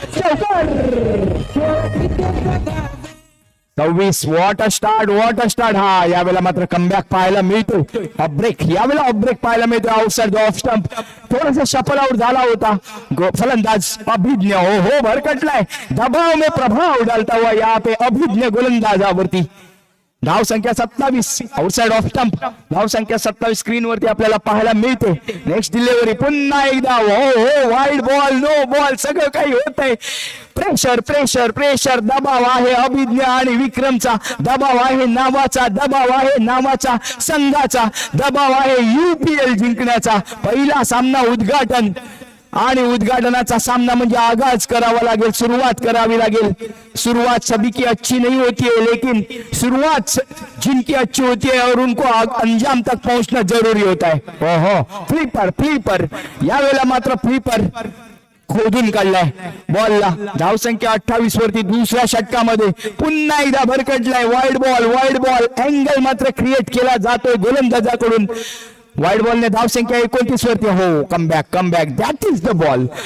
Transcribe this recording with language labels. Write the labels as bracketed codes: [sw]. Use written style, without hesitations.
[mr] चौकार. 26. [en] What a start, what a start. [mr] हा यावेळेला मात्र कमबॅक पाहायला मिळतोय. ब्रेक, यावेळेला ऑफ ब्रेक पाहायला मिळतोय. [en] Outside the off stump. [mr] थोडासा शफल आउट झाला होता. फलंदाज अभिज्ञ हो भरकटलाय. [hi] दबाव में प्रभाव डालता हुआ यहाँ पे अभिज्ञ गोलंदाजावरती. [mr] धाव संख्या 27. [en] Outside off stump. [mr] धाव संख्या 27 स्क्रीन वरती आपल्याला पाहायला मिळते. [en] next delivery [mr] पुन्हा एकदा हो वाईड बॉल, नो बॉल, सगळं काही होत आहे. [en] Pressure pressure pressure. [mr] दबाव आहे अभिज्ञ आणि विक्रमचा. दबाव आहे नावाचा. दबाव आहे नावाचा संघाचा. दबाव आहे UPL जिंकण्याचा. पहिला सामना उद्घाटन आणि उद्घाटनाचा सामना म्हणजे आगाज करावा लागेल, सुरुवात करावी लागेल. [hi] सुरुवात सभी की अच्छी नहीं होती है, लेकिन शुरुआत जिनकी अच्छी होती है और उनको अंजाम तक पहुंचना जरूरी होता है. [mr] ओहो, फ्लिपर यावेळेला मात्र फ्लिपर खोदून काढलाय बॉलला. धावसंख्या 28 वरती दुसऱ्या षटकामध्ये पुन्हा एकदा भरकटलाय. वाईड बॉल अँगल मात्र क्रिएट केला जातोय गोलंदाजाकडून. वाईड बॉलने धावसंख्या 29 वरती. हो, [en] Comeback that is the ball.